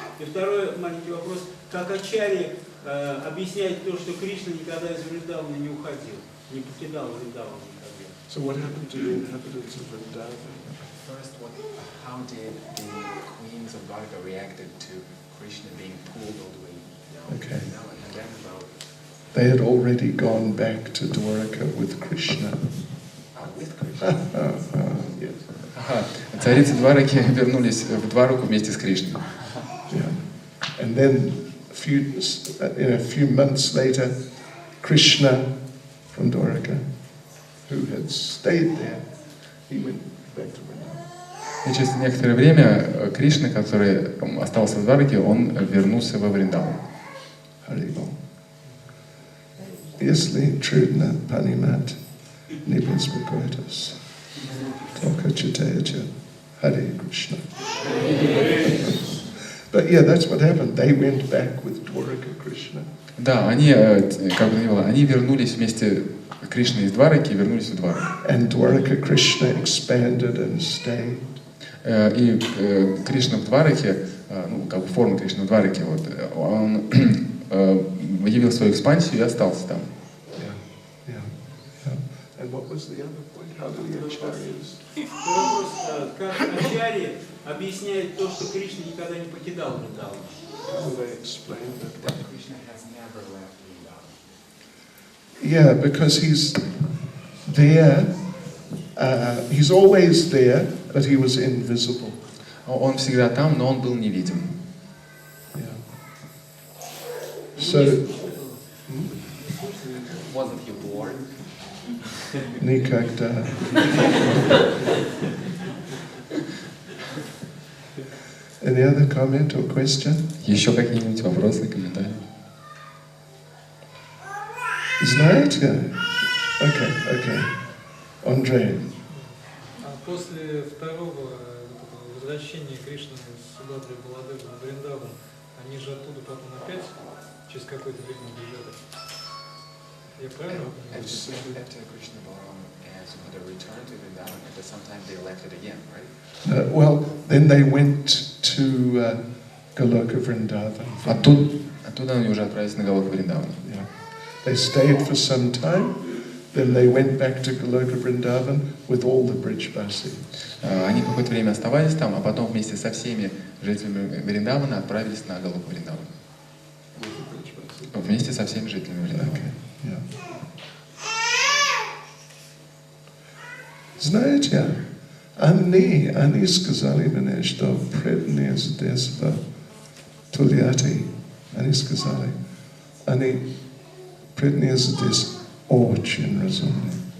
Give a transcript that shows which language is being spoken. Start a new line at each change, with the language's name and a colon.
Russian: И второй маленький вопрос, как Ачарья объясняет то, что Кришна никогда из Вриндавана не уходил, не покидал Вриндавана никогда.
English: So what happened to the inhabitants of Vrindavan? First, how did the queens of Dwarka reacted to Krishna being pulled all the way down? Okay. And then about They had already gone back to Dwarka with Krishna. with Krishna. Yes.
Russian: Ага. Царицы Двараки вернулись в Двараку вместе с Кришной.
English: Yeah. And then a few months later, Krishna from Dwarka, who had stayed there, he went back to Vrindavan.
Russian: И через некоторое время Кришна, который остался в Двараке, он вернулся во Вриндаван.
Sanskrit: Haribol.
Russian: Если трудно понимать, не беспокойтесь. Только читайте Hare Krishna.
English: But yeah, that's what happened. They went back with Dwaraka Krishna.
Russian: Да, они, как бы ни было, они вернулись вместе, Кришна из Двараки, вернулись в Двараку.
English: And Dwaraka Krishna expanded and stayed.
Russian: И Кришна в Двараке, ну, как бы форма Кришны в Двараке, вот, он явил свою экспансию и остался там.
English: Yeah. And what was the other point? How do the acharyas?
Russian: Вопрос, как Ачарья объясняет то, что Кришна никогда не покидал Вриндаван?
English: How do they explain that? Krishna has never left Vrindavan. Yeah, because he's there. He's always there, but he was invisible.
Russian: Он всегда там, но он был невидим.
English: Yeah. So, Wasn't he born?
Russian: никогда.
English: Any other comment or question?
Russian: Еще какие-нибудь вопросы, комментарии? Знаете?
English: Okay.
Russian: Andre. После второго возвращения Кришны с Субхадрой Баладевой на Вриндаван, они же оттуда потом опять через какое-то время бежали. Я правильно понимаю?
English: After Krishna and Subhadra returned to Vrindavan, at some time they left it again, right? Well, then they went to Goloka Vrindavan.
Russian: Оттуда они уже отправились на Галока Вриндаван.
English: Yeah. They stayed for some time, then they went back to Goloka Vrindavan with all the Brijvasis.
Russian: Они какое-то время оставались там, а потом вместе со всеми жителями Вриндавана отправились на Галоку Вриндаван. Вместе со всеми жителями Вриндавана.
English: Okay. Yeah.
Russian: Знаете, они сказали мне, что преданные здесь в Тольятти, они сказали, они преданные здесь очень разумны.